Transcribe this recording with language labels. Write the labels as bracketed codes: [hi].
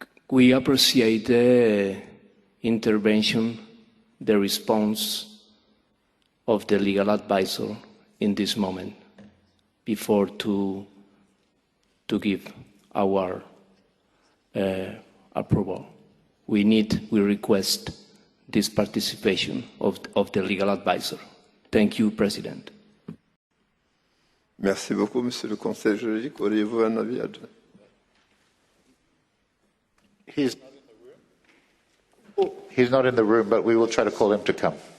[en] We appreciate the intervention, the response of the legal advisor in this moment before to give our approval. We request this participation of the legal advisor. Thank you, President. [fr] Merci beaucoup, Monsieur le Conseil juridique. Auriez-vous un avis adjoint? [en] He's not in the room, but we will try to call him to come.